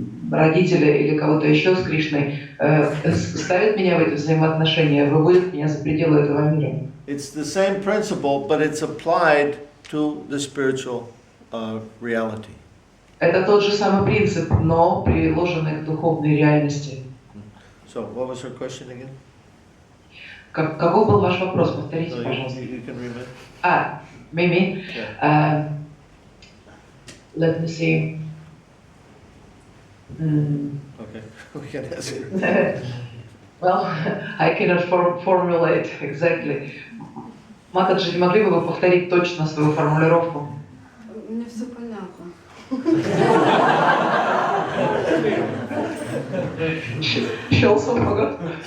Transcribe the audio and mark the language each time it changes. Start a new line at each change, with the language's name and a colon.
Russian: родители или кого-то еще с Кришной, ставят меня в эти взаимоотношения, выводят меня за пределы этого мира.
English: It's the same principle, but it's applied to the spiritual reality.
Russian: Это тот же самый принцип, но приложенный к духовной реальности.
English: So, what was her question again?
Russian: Каков был ваш вопрос? Повторите, пожалуйста.
English: You can read it. Mimi. Yeah. Let me see. Okay, we can ask it. Well, I cannot formulate exactly.
Russian: Матаджи, не могли бы вы повторить точно свою формулировку? Мне все понятно. Щелсов погод.